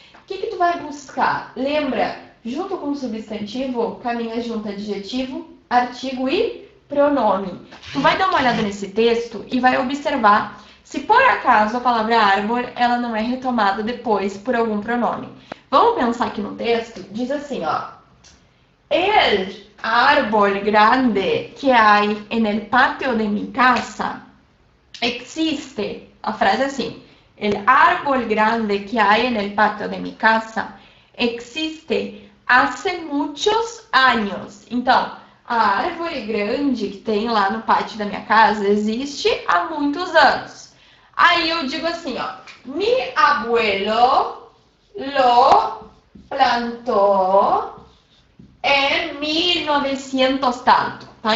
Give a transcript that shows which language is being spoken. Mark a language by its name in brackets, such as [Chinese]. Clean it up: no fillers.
[Portuguese] O que tu vai buscar? Lembra, junto com o substantivo, caminha junto adjetivo, artigo e pronome. Tu vai dar uma olhada nesse texto e vai observar se por acaso a palavra árvore, ela não é retomada depois por algum pronome. Vamos pensar aqui no texto, diz assim, ó. [Spanish] El árbol grande que hay en el patio de mi casa existe. [Portuguese] A frase é assim. [Spanish] El árbol grande que hay en el patio de mi casa existe hace muchos años. [Portuguese] Então, a árvore grande que tem lá no pátio da minha casa existe há muitos anos. Aí eu digo assim, ó. [Spanish] Mi abuelo lo plantó [Portuguese] em 1900 tanto, tá?